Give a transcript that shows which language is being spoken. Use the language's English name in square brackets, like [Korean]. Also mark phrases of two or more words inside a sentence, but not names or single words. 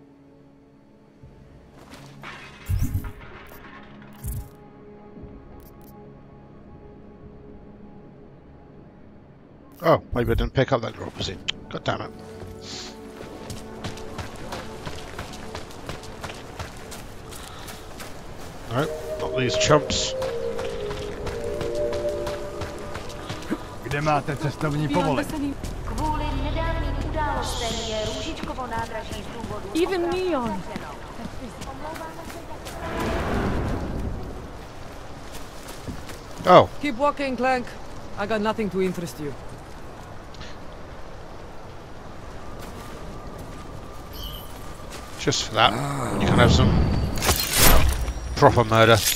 [English] Oh, maybe I didn't pick up that door opposite. God damn it. No, not these chumps. [Czech] Kde máte cestovní povolení? Kvůli nedávným událostem je Růžičkovo nádraží z důvodu... [English] Even Neon. Oh. Keep walking, Clank. I got nothing to interest you. Just for that, you can have some proper murder.